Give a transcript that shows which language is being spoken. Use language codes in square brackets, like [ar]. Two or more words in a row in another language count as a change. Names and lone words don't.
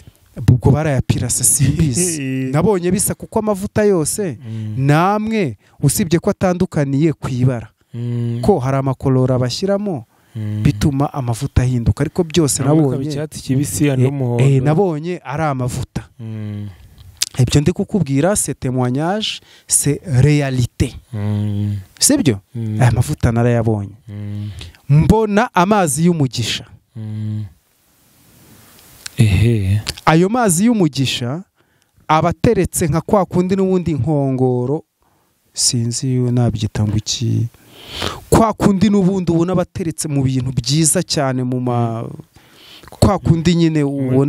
[rw] Ubwo barayapirase simbizi. Nabonye bisa kuko amavuta yose namwe usibye ko atandukaniye ku ibara. Ko hari amakolora bashyiramo bituma amavuta ahinduka, ariko byose nabonye icyatsi kibisi n'umuhondo. Nabonye ari amavuta. Ibyo ndi kukubwira [fr] c'est témoignage, c'est réalité. [rw] Sibyo? Aya mavuta narayabonye. Mbona amazi y'umugisha. Ayo mazi y'umugisha abateretse nka kwa kundi n'ubundi nkongoro, sinzi yo nabyita ngo iki, kwa kundi n'ubundi ubona bateretse mu bintu byiza cyane mu kwa kundi nyine ubona